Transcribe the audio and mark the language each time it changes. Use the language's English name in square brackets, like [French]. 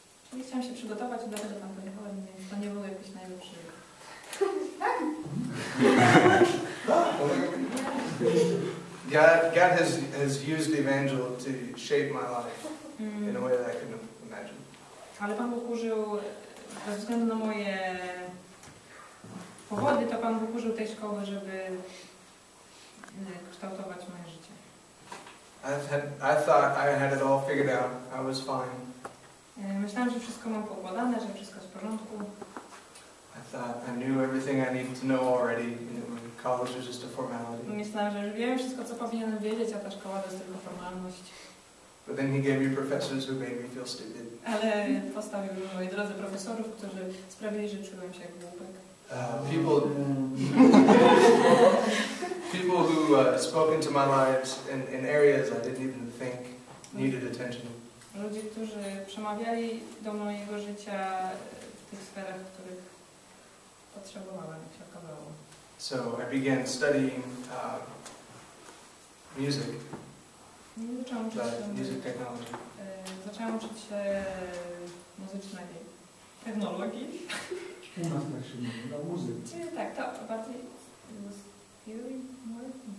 [Polish] Czyli chciałam się przygotować, dlatego tam pojechałem, więc to nie był jakiś najlepszy. [English] God has used Evangel to shape my life in a way that I couldn't imagine. [Polish] Ale Pan Bóg użył, ze względu na moje powody, to Pan Bóg użył tej szkoły, żeby kształtować moje życie. [English] I thought I had it all figured out. I was fine. [Polish] Myślałam, że wszystko mam poukładane, że wszystko jest w porządku. [English] I thought I knew everything I needed to know already, and college was just a formality. [Polish] Myślałam, że już wiem wszystko, co powinienem wiedzieć, a ta szkoła to jest tylko formalność. [English] But then he gave me professors who made me feel stupid. [Polish] Ale postawił w mojej drodze profesorów, którzy sprawili, że czułem się jak głupek. [English] People who spoke into my lives in areas I didn't even think needed attention. [Polish] Ludzie, którzy przemawiali do mojego życia w tych sferach, w których potrzebowałem, jak się okazało. [English] So I began studying music. [Polish] Zaczęłam uczyć się [English] music technology. [Polish] Zaczęłam uczyć się muzycznej technologii. U nas tak się mówi, na muzyce. Czyli tak, to bardziej [English] theory more?